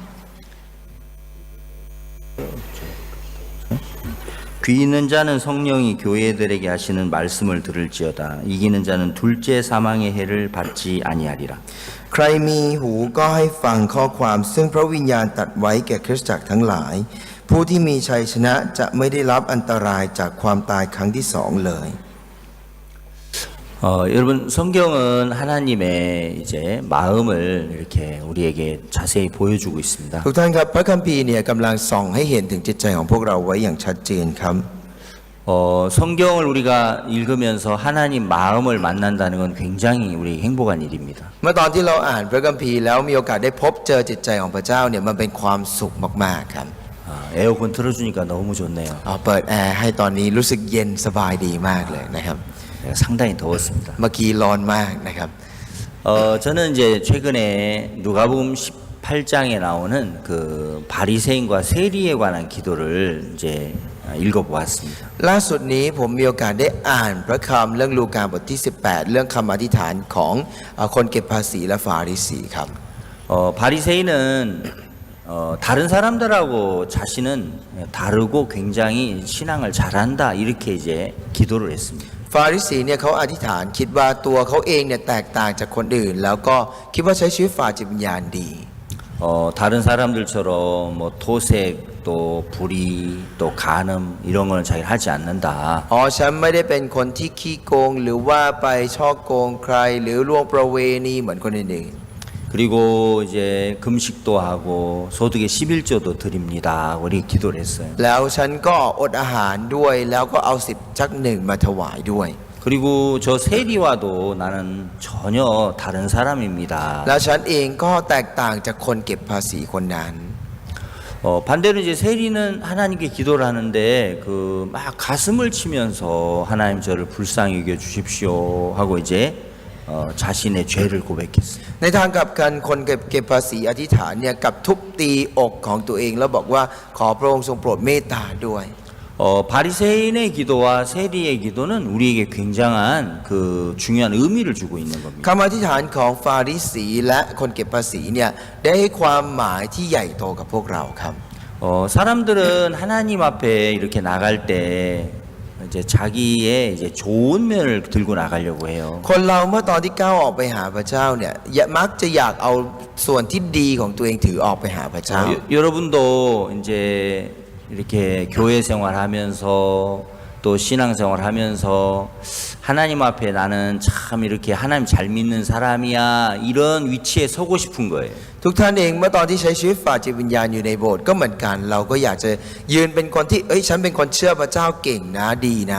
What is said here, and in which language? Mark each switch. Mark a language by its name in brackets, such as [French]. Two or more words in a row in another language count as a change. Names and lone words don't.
[Korean] 귀 있는 자는 성령이 교회들에게 하시는 말씀을 들을지어다 이기는 자는 둘째 사망의 해를 받지 아니하리라 [Thai] ใครมีหูก็ให้ฟังข้อความซึ่งพระวิญญาณตรัสไว้แก่คริสตจักรทั้งหลายผู้ที่มีชัยชนะจะไม่ได้รับอันตรายจากความตายครั้งที่2เลย [Korean] 여러분 성경은 하나님의 이제 마음을 이렇게 우리에게 자세히 보여주고 있습니다. [Thai] ทุกท่านครับพระคัมภีร์เนี่ยกำลังส่องให้เห็นถึงจิตใจของพวกเราไว้อย่างชัดเจนครับ [Korean] 성경을 우리가 읽으면서 하나님 마음을 만난다는 건 굉장히 우리 행복한 일입니다. [Thai] เมื่อตอนที่เราอ่านพระคัมภีร์แล้วมีโอกาสได้พบเจอจิตใจของพระเจ้าเนี่ยมันเป็นความสุขมากๆครับ [Korean] 에어컨 틀어주니까 너무 좋네요. [Thai] เปิดแอร์ให้ตอนนี้รู้สึกเย็นสบายดีมากเลยนะครับ [Korean] 상당히 더웠습니다. [Thai] เมื่อกี้ร้อนมากนะครับ [Korean] 저는 이제 최근에 누가복음 18장에 나오는 그 바리새인과 세리에 관한 기도를 이제 읽어보았습니다. [Thai] ล่าสุดนี้ผมมีโอกาสได้อ่านพระคำเรื่องลูกาบทที่18เรื่องคำอธิษฐานของคนเก็บภาษีและฟาริสีครับ [Korean] 바리새인은 다른 사람들하고 자신은 다르고 굉장히 신앙을 잘한다 이렇게 이제 기도를 했습니다. [Thai] ฟาริสีเนี่ยเขาอธิษฐานคิดว่าตัวเขาเองเนี่ยแตกต่างจากคนอื่นแล้วก็คิดว่าใช้ชีวิตฝ่ายจิตวิญญาณดี [Korean] 다른 사람들처럼 뭐 토색 또 불의 또 간음 이런 거는 자기 하지 않는다. [Thai] ฉันไม่ได้เป็นคนที่ขี้โกงหรือว่าไปช่อโกงใครหรือล่วงประเวณีเหมือนคนอื่น [Korean] 그리고 이제 금식도 하고 소득의 11조도 드립니다. 우리 기도를 했어요. [Thai] แล้วฉันก็อดอาหารด้วยแล้วก็เอา10ชักหนึ่งมาถวายด้วย [Korean] 그리고 저 세리와도 나는 전혀 다른 사람입니다. [Thai] แล้วฉันเองก็แตกต่างจากคนเก็บภาษีคนนั้น [Korean] 반대로 이제 세리는 하나님께 기도를 하는데 그 막 가슴을 치면서 하나님 저를 불쌍히 여겨 주십시오 하고 이제 자신의 죄를 고백했어요. [Thai] ในทางกลับกันคนเก็บภาษีอธิษฐานเนี่ยกับทุบตีอกของตัวเองแล้วบอกว่าขอพระองค์ทรงโปรดเมตตาด้วย [Korean] 바리새인의 기도와 세리의 기도는 우리에게 굉장한 그 중요한 의미를 주고 있는 겁니다. [Thai] คำอธิษฐานของฟาริสีและคนเก็บภาษีเนี่ยได้ให้ความหมายที่ใหญ่โตกับพวกเราครับ [Korean] 사람들은 하나님 앞에 이렇게 나갈 때 이제 자기의 이제 좋은 면을 들고 나가려고 해요. [Thai] คนเราเมื่อตอนที่ก้าวออกไปหาพระเจ้าเนี่ยมักจะอยากเอาส่วนที่ดีของตัวเองถือออกไปหาพระเจ้า [Korean] 여러분도 이제 이렇게 교회 생활하면서 또 신앙생활하면서 하나님 앞에 나는 참 이렇게 하나님 잘 믿는 사람이야 이런 위치에 서고 싶은 거예요. [Thai] ทุกท่านเองเมื่อตอนที่ใช้ชีวิตฝ่ายจิตวิญญาณอยู่ในโบสถ์ก็เหมือนกันเราก็อยากจะยืนเป็นคนที่ฉันเป็นคนเชื่อพระเจ้าเก่งนะดีนะ